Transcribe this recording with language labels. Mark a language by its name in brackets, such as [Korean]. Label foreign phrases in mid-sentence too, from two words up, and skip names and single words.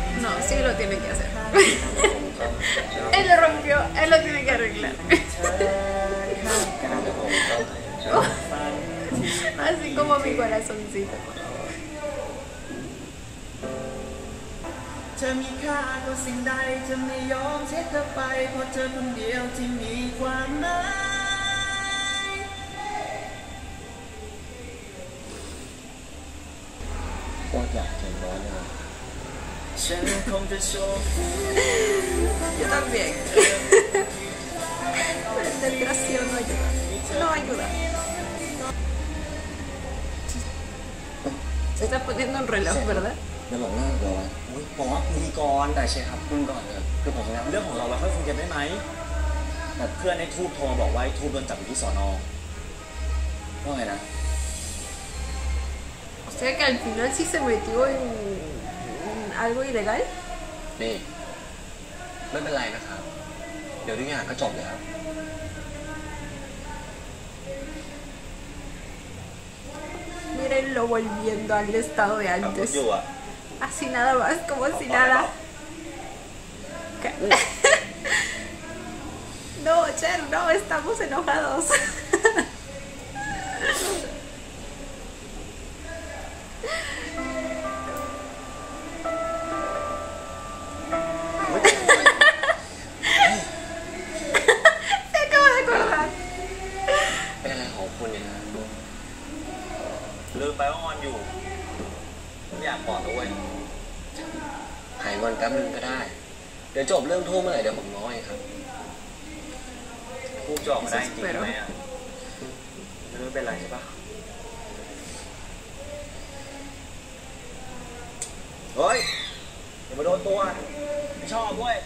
[Spanish] sí lo tiene que hacer. Él lo rompió, él lo tiene que arreglar. Así como mi corazoncito. [Thai] เธอมีค่ากว่าสิ่งใดจะไม่ยอมเสียเธอไปเพราะเธอคนเดียวที่มีความหมายก็อยากเห็นน้อยนะฉันคงจะโชคดี [Spanish] Yo también. El desgraciado no ayuda. No ayuda. Se está poniendo un reloj, ¿verdad? [Thai] แล้วบอกว่าเดี๋ยวอะไร อุ๊ยบอกว่าคุยก่อน ได้ใช่ครับคุณก่อนเลยคือผมนะ เรื่องของเราค่อยคุยกันได้ไหมแต่เพื่อนในทูบโทรมาบอกว่าไอ้ทูบโดนจับอยู่ที่สอนอ ว่าไงนะ [Spanish] O sea que al final sí se metió en algo ilegal. [Thai] นี่ไม่เป็นไรนะครับ เดี๋ยวทุกอย่างก็จบแล้ว [Spanish] Mírenlo volviendo al estado de [Thai] ขับรถ [Spanish] antes. [Thai] อยู่อ่ะ [Spanish] Así nada más, como si nada. ¿Qué? No, Cher, no, estamos enojados. Se acaba de acordar. [Thai] เป็นอะไรของคุณเนี่ยนะ ลืมไปว่างอนอยู่ไม่อยากบอกด้วย หายงอนแป๊บนึงก็ได้ เดี๋ยวจบเรื่องทู่เมื่อไหร่เดี๋ยวผมง้อเองครับ ทูบจะออกมาได้จริงไหมอ่ะไม่รู้เป็นไรใช่ปะเฮ้ยอย่ามาโดนตัวไม่ชอบเว้ย